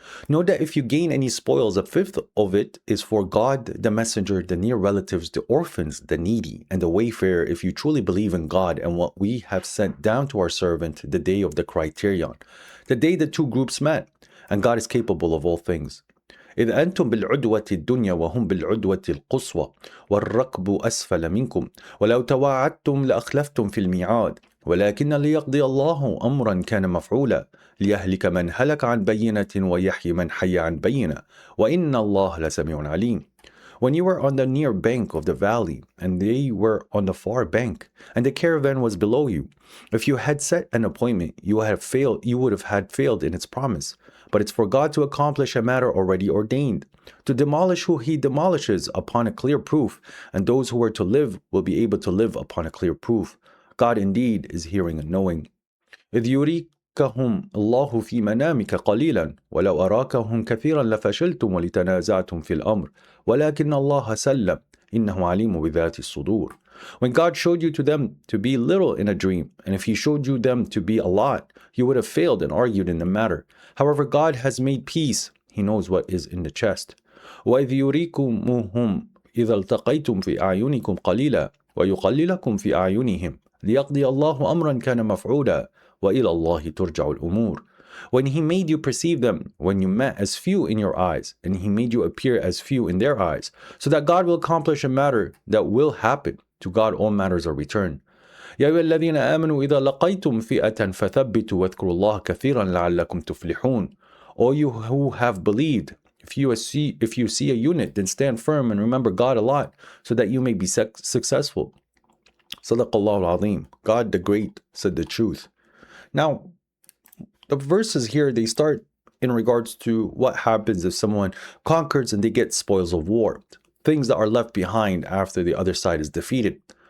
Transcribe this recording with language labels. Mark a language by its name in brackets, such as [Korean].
[English] Know that if you gain any spoils, a fifth of it is for God, the messenger, the near relatives, the orphans, the needy, and the wayfarer, if you truly believe in God and what we have sent down to our servant the day of the criterion, the day the two groups met, and God is capable of all things. [Arabic] إذ أنتم بالعدوة الدنيا وهم بالعدوة القصوى والركب أسفل منكم ولو تواعدتم لأخلفتم في الميعاد ولكن ليقضي الله أمرا كان مفعولا ليهلك من هلك عن بينة ويحيي من حي عن بينة وإن الله لسميع عليم. [English] When you were on the near bank of the valley, and they were on the far bank, and the caravan was below you, if you had set an appointment, you would have had failed in its promise. But it's for God to accomplish a matter already ordained, to demolish who He demolishes upon a clear proof, and those who are to live will be able to live upon a clear proof. God indeed is hearing and knowing. [Arabic] إذ يريكهم الله في منامك قليلا ولو أراكهم كثيرا لفشلتم ولتنازعتم في الأمر ولكن الله سلم إنه عليم بذات الصدور. [English] When God showed you to them to be little in a dream, and if He showed you them to be a lot, you would have failed and argued in the matter. However, God has made peace. He knows what is in the chest. [Arabic] وإذ يريكمهم إذا التقيتم في أعينكم قليلا ويقللكم في أعينهم ليقضي الله أمرا كان مفعولا وإلى الله ترجع الأمور. [English] When He made you perceive them, when you met as few in your eyes, and He made you appear as few in their eyes, so that God will accomplish a matter that will happen. To God all matters are returned. [Arabic] يا أيها الذين آمنوا إذا لقيتم فئة فثبتوا واذكروا الله كثيرا لعلكم تفلحون. [English] All you who have believed, if you see a unit, then stand firm and remember God a lot, so that you may be successful. Sadaqallahu al-Azim. God the Great said the truth. Now, the verses here, they start in regards to what happens if someone conquers and they get spoils of war, things that are left behind after the other side is defeated.